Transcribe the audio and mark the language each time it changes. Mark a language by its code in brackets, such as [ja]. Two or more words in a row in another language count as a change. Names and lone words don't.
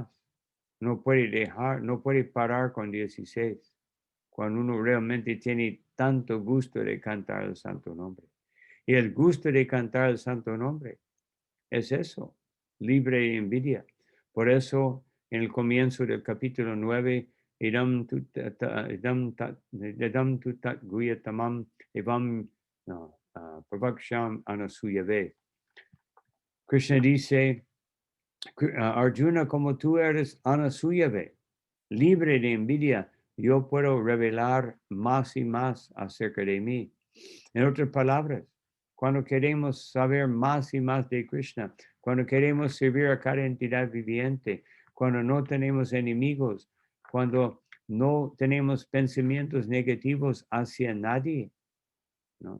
[es] No puede parar con 16, cuando uno realmente tiene tanto gusto de cantar el santo nombre. Y el gusto de cantar el santo nombre es eso, libre de envidia. Por eso, en el comienzo del capítulo 9, [sa] इदम् तुतत् गुह्यतमम् एवम् प्रवक्षम् अनसूयवे. [es] Krishna dice, Arjuna, como tú eres anasuyave, libre de envidia, yo puedo revelar más y más acerca de mí. En otras palabras, cuando queremos saber más y más de Krishna, cuando queremos servir a cada entidad viviente, cuando no tenemos enemigos, cuando no tenemos pensamientos negativos hacia nadie, ¿no?